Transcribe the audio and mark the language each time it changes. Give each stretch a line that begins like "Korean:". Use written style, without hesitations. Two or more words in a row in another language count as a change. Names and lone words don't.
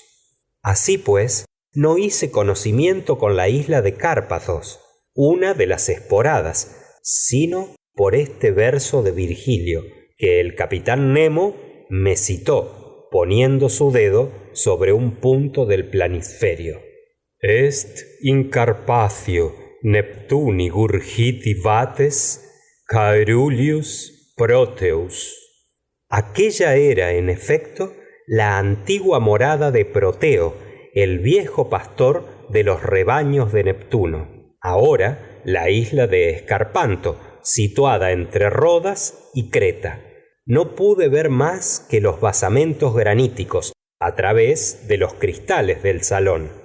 Spanish: Así pues, no hice conocimiento con la isla de Cárpathos, una de las esporadas, sino por este verso de Virgilio, que el capitán Nemo me citó, poniendo su dedo sobre un punto del planisferio.
Latin: Est in Carpathio Neptuni gurgiti vates caerulius Proteus.
Spanish: Aquella era, en efecto, la antigua morada de Proteo, el viejo pastor de los rebaños de Neptuno. Ahora, la isla de Escarpanto, situada entre Rodas y Creta. No pude ver más que los basamentos graníticos a través de los cristales del salón.